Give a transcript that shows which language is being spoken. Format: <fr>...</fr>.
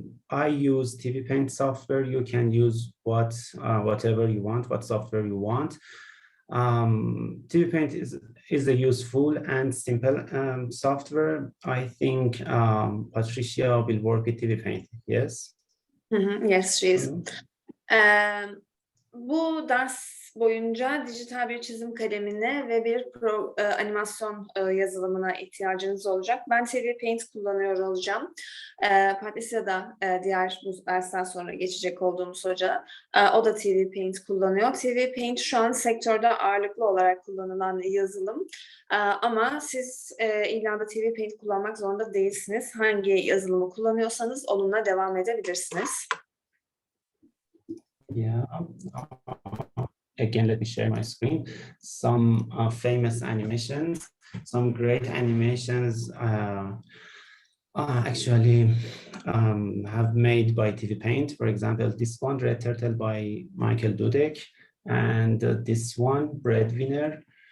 <en>I use TV Paint software. You can use whatever you want, what software you want. TV Paint is a useful and simple software. I think Patricia will work with TV Paint. Yes. Yes, she is.</en> <tr>Bu ders boyunca dijital bir çizim kalemine ve bir animasyon yazılımına ihtiyacınız olacak. Ben TV Paint kullanıyor olacağım. Patricia da diğer bu dersten sonra geçecek olduğumuz hoca. O da TV Paint kullanıyor. TV Paint şu an sektörde ağırlıklı olarak kullanılan yazılım. Ama siz illa da TV Paint kullanmak zorunda değilsiniz. Hangi yazılımı kullanıyorsanız onunla devam edebilirsiniz.</tr> <en>Yeah. Again, let me share my screen. Some famous animations, some great animations actually have made by TV Paint. For example, this one, Red Turtle by Michael Dudek, and this one, Breadwinner.</en>